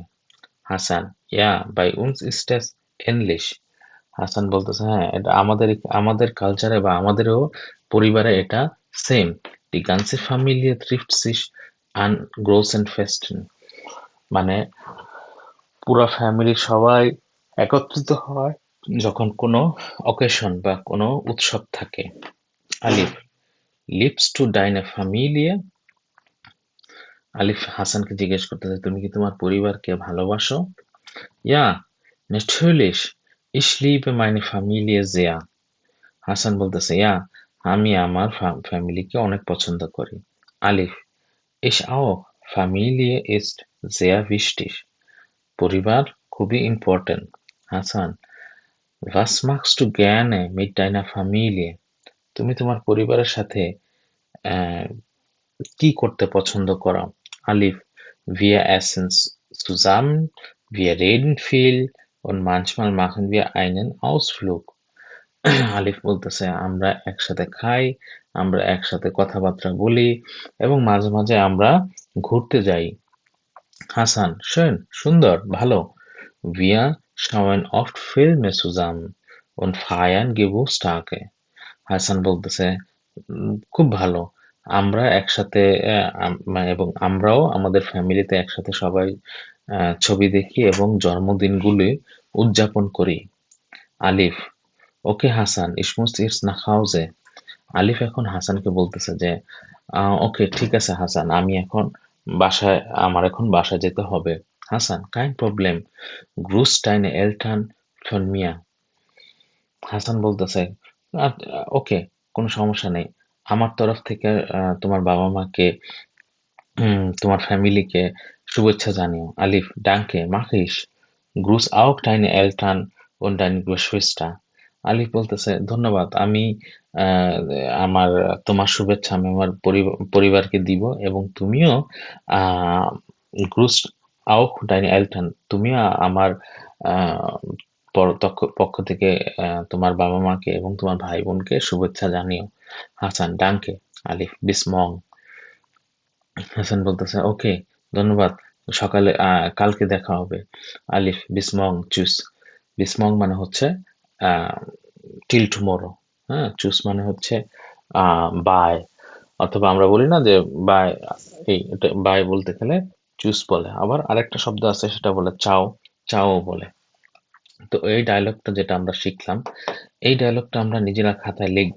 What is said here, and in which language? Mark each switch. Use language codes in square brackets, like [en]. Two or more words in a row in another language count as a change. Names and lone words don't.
[bn] হাসান, [de] ja, bei uns ist es ähnlich. [bn] হাসান বলতেছে, হ্যাঁ, এটা আমাদের কালচারে বা আমাদেরও পরিবারে এটা সেম। [de] Die ganze Familie trifft sich an großen Festen. [bn] মানে পুরা ফ্যামিলির সবাই একত্রিত হয় যখন কোনো অকেশন বা কোনো উৎসব থাকে। [de] আলিফ liebst du deine Familie. [bn] আলিফ হাসানকে জিজ্ঞেস করতেছে, তুমি কি তোমার পরিবারকে ভালোবাসো? ইয়া, [de] natürlich, ich liebe meine Familie sehr. [bn] হাসান বলতেছে, ইয়া, আমি আমার ফ্যামিলিকে অনেক পছন্দ করি। [de] আলিফ ich auch, Familie ist sehr wichtig. [bn] পরিবার খুবই ইম্পর্টেন্ট। [de] হাসান was machst du gerne mit deiner Familie? [bn] তুমি তোমার পরিবারের সাথে আহ, কি করতে পছন্দ করো? [de] আলিফ wir essen zusammen, wir reden viel und manchmal machen wir einen Ausflug. [bn] আলিফ বলতেছে, আমরা একসাথে খাই, আমরা একসাথে কথাবার্তা বলি এবং মাঝে মাঝে আমরা ঘুরতে যাই। হাসান schön, সুন্দর, ভালো। [de] Wir schauen oft Filme zusammen und feiern Geburtstage. [bn] হাসান বলতেছে, খুব ভালো। আমরা একসাথে এবং আমরাও আমাদের ফ্যামিলিতে একসাথে সবাই ছবি দেখি এবং জন্মদিনগুলি উদযাপন করি। আলিফ ওকে হাসান, [de] ich muss jetzt nach Hause. [bn] আলিফ এখন হাসানকে বলতেছে যে, ওকে ঠিক আছে হাসান, আমার এখন বাসায় যেতে হবে। [de] হাসান kein Problem, grüß deine Eltern von mir. [bn] হাসান বলতেছে, ওকে, কোনো সমস্যা নেই, আমার তরফ থেকে তোমার বাবা মাকে, তোমার ফ্যামিলিকে শুভেচ্ছা জানিও। [de] আলিফ danke, mach ich, grüß auch deine Eltern und deine Geschwister. [bn] আলিফ বলতেছে, ধন্যবাদ, আমি আহ, আমার তোমার শুভেচ্ছা আমি আমার পরিবারকে দিব এবং তুমিও আহ [de] grüß auch deine Eltern, [bn] তুমিও আমার আহ পক্ষ থেকে তোমার বাবা মাকে এবং তোমার ভাই বোনকে শুভেচ্ছা জানিও। [de] হাসান ডাঙ্কে। আলিফ bis morgen. [bn] হাসান বলতেছে, ওকে, ধন্যবাদ, সকালে কালকে দেখা হবে। [de] আলিফ bis morgen, tschüss. bis morgen [bn] মানে হচ্ছে [en] till tomorrow। [bn] হ্যাঁ, চুস মানে হচ্ছে বাই, অথবা আমরা বলি না যে বাই, এই বাই বলতে গেলে চুস বলে। আবার আরেকটা শব্দ আছে, সেটা বলে চাও, চাও বলে। তো এই ডায়লগটা যেটা আমরা শিখলাম, এই ডায়লগটা আমরা নিজেরা খাতায় লিখব।